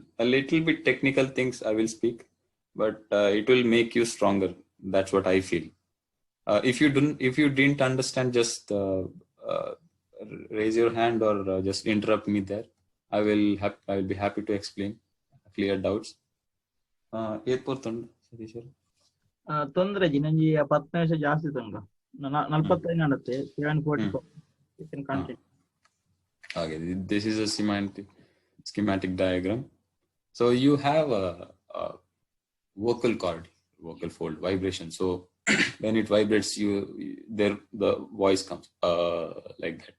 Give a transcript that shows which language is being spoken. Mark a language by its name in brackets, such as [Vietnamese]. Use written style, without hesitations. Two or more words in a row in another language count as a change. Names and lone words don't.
[English] A little bit technical things I will speak, but it will make you stronger. That's what I feel. If you didn't understand, just raise your hand or just interrupt me there. I will be happy to explain, clear doubts. [Tulu] ತೊಂದ್ರೆ ನಂಜಿ 10 ನಿಮಿಷ ಜಾಸ್ತಿ ತಂಗ 45 ನಡತ್ತೆ 7:44. [English] You can continue. Okay, this is a schematic diagram. So you have a vocal cord, vocal fold vibration. So when it vibrates, the voice comes like that.